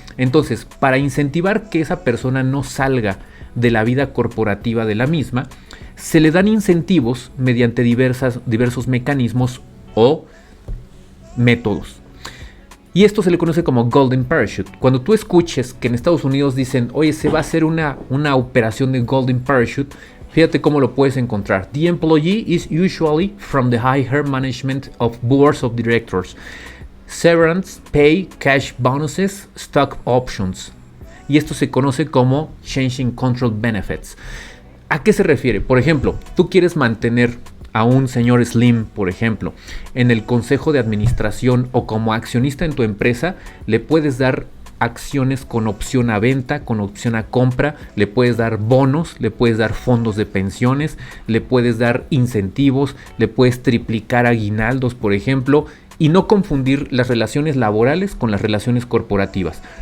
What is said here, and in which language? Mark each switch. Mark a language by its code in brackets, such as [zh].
[es] Entonces, para incentivar que esa persona no salga de la vida corporativa de la misma, se le dan incentivos mediante diversos mecanismos o métodos. Y esto se le conoce como Golden Parachute. Cuando tú escuches que en Estados Unidos dicen, oye, se va a hacer una operación de Golden Parachute, fíjate cómo lo puedes encontrar. [en] The employee is usually from the higher management of boards of directors. Severance, pay, cash bonuses, stock options. [es] Y esto se conoce como Changing Control Benefits. ¿A qué se refiere? Por ejemplo, tú quieres mantener a un señor Slim, por ejemplo, en el consejo de administración o como accionista en tu empresa, le puedes dar acciones con opción a venta, con opción a compra, le puedes dar bonos, le puedes dar fondos de pensiones, le puedes dar incentivos, le puedes triplicar aguinaldos, por ejemplo, y no confundir las relaciones laborales con las relaciones corporativas.